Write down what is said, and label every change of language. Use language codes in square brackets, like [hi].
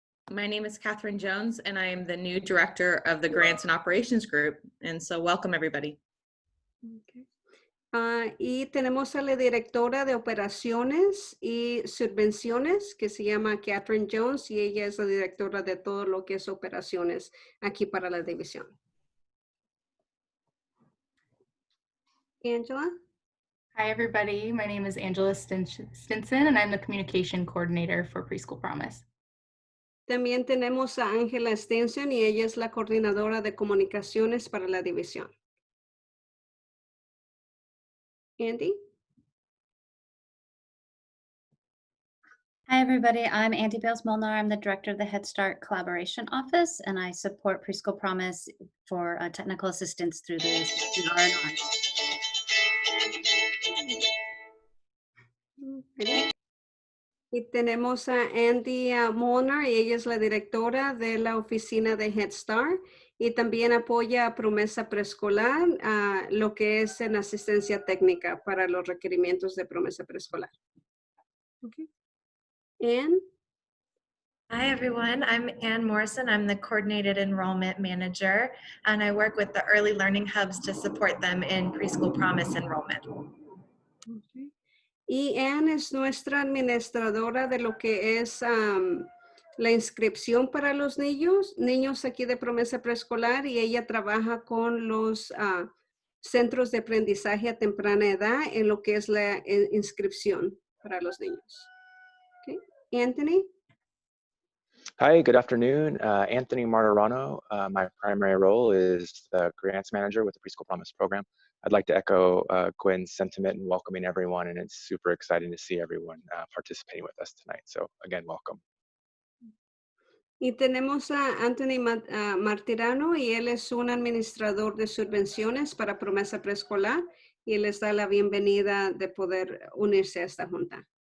[en] My name is Catherine Jones, and I am the new director of the Grants and Operations Group. And so welcome, everybody. Okay. [es] Y tenemos a la directora de operaciones y subvenciones que se llama Catherine Jones, y ella es la directora de todo lo que es operaciones aquí para la división. [en] Angela? Hi, everybody. My name is Angela Stinson, and I'm the Communication Coordinator for Preschool Promise. [es] También tenemos a Angela Stinson, y ella es la coordinadora de comunicaciones para la división. [en] Andy? Hi, everybody. I'm Andy Bales-Molnar. I'm the director of the Head Start Collaboration Office, and I support Preschool Promise for technical assistance through the R&R. [es] Y tenemos a Andy Molnar, y ella es la directora de la oficina de Head Start, y también apoya a Promesa Preescolar, lo que es en asistencia técnica para los requerimientos de Promesa Preescolar. [en] Okay. Anne? Hi, everyone. I'm Ann Morrison. I'm the Coordinated Enrollment Manager, and I work with the Early Learning Hubs to support them in Preschool Promise enrollment. Okay. [es] Y Anne es nuestra administradora de lo que es la inscripción para los niños aquí de Promesa Preescolar, y ella trabaja con los centros de aprendizaje a temprana edad en lo que es la inscripción para los niños. [en] Okay. Anthony? Hi, good afternoon. Anthony Martirano. My primary role is the Grants Manager with the Preschool Promise program. I'd like to echo Gwen's sentiment in welcoming everyone, and it's super exciting to see everyone participating with us tonight. So again, welcome. [es] Y tenemos a Anthony Martirano, y él es un administrador de subvenciones para Promesa Preescolar, y les da la bienvenida de poder unirse a esta junta.